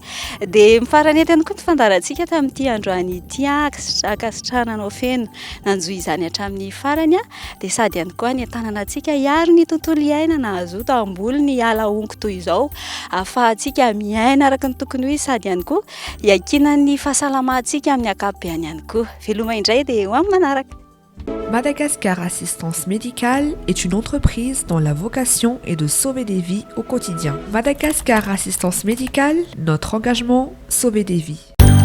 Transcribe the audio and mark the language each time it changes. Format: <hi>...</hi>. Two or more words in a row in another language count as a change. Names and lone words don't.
<mg>De mifarany eto ihany koa ny fandarantsika tamin'ity androany ity akasitrahana feno nanjoy izany hatramin'ny farany de sady ihany koa ny tanana antsika hiaro ny tontolo iainana azoto amboly ny ala onko toy izao ahafahantsika miaina araka ny tokony hoe sady ihany koa hiakina ny fahasalamantsika amin'ny ankapobeny ihany koa. Veloma indray de ho amin'ny manaraka.</mg> <fr>Madagascar Assistance Médicale est une entreprise dont la vocation est de sauver des vies au quotidien. Madagascar Assistance Médicale, notre engagement, sauver des vies.</fr>